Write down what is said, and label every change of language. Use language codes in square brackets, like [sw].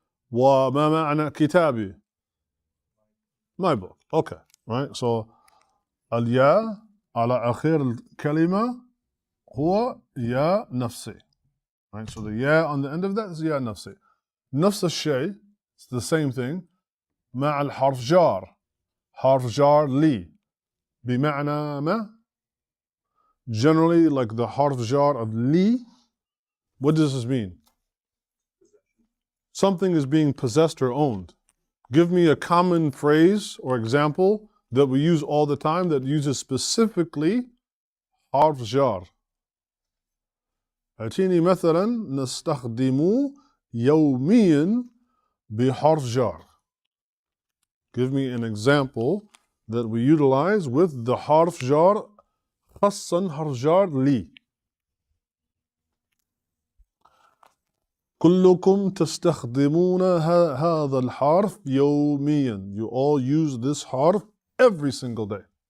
[ar] وما معنى كتابي؟ [en] My book. Okay, right? [ar] So الياء على آخر الكلمة هو يا نفسي. [en] Right? So the ya on the end of that is ya نفسي. [ar] نفس الشيء, [en] it's the same thing, [ar] مع الحرف جار. حرف جار لي بمعنى ما? [en] Generally, like the حرف جار of لي, what does this mean? Something is being possessed or owned. Give me a common phrase or example that we use all the time that uses specifically حرف جار. [ar] أعطيني مثلا نستخدم يوميا بحرف جار. [en] Give me an example that we utilize with the حرف جار, [ar] خاصا حرف جار لي. كلكم تستخدمون هذا الحرف يوميا. [en] You all use this حرف every single day.